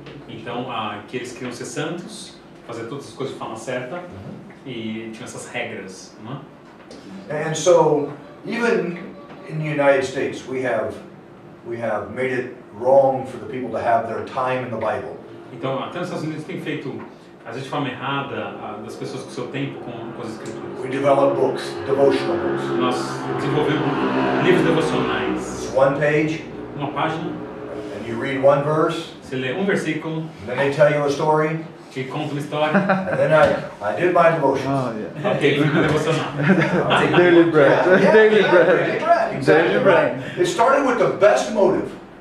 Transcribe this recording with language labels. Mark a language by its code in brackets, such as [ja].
[pt] Então, que eles queriam ser santos, fazer todas as coisas de forma certa, e tinham essas regras, não é? [en] And so, even in the United States, we have made it wrong for the people to have their time in the Bible. [pt] Então, até nos Estados Unidos tem feito Às vezes de forma errada das pessoas com o seu tempo com as escrituras. [en] We develop books, devotional books. [pt] Nós desenvolvemos livros devocionais. [en] It's one page, [pt] Uma página, [en] and you read one verse, [pt] você lê um versículo, [en] and then they tell you a story, [pt] te conta uma história. [en] and then I did my devotions. Oh, yeah. [pt] Ok, livro devocional. [en] Daily bread. Daily Daily bread. bread. Exactly Daily right. bread. It started with the best motive,